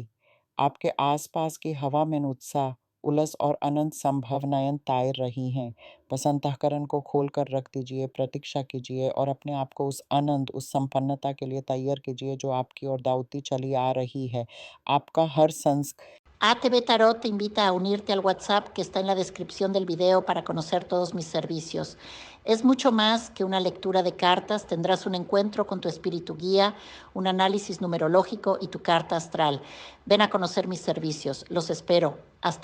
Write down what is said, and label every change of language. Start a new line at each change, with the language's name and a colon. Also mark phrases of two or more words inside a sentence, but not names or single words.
Hindi: आपके आसपास की हवा में उत्साह, उल्लास और अनंत संभावनाएं तैर रही हैं। बस अंतःकरण को खोल कर रख दीजिए, प्रतीक्षा कीजिए और अपने आप को उस आनंद, उस संपन्नता के लिए तैयार कीजिए जो आपकी ओर दावती चली आ रही है। आपका हर संस
Spanish: ATV Tarot te invita a unirte al WhatsApp que está en la descripción del video para conocer todos mis servicios. Es mucho más que una lectura de cartas, tendrás un encuentro con tu espíritu guía, un análisis numerológico y tu carta astral. Ven a conocer mis servicios, los espero.